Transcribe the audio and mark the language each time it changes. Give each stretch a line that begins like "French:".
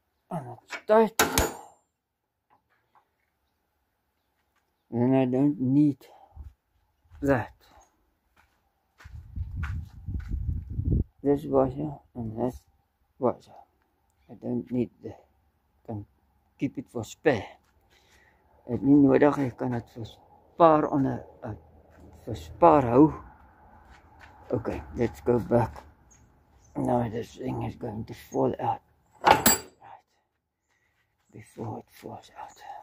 English: And it's tight. And I don't need that. This washer and that washer. I don't need that. I can keep it for spare.
Afrikaans: Ek nie nodig, ek kan dit vir spaar onder vir spaar hou.
English: Okay, let's go back. Now this thing is going to fall out. Right. Before it falls out.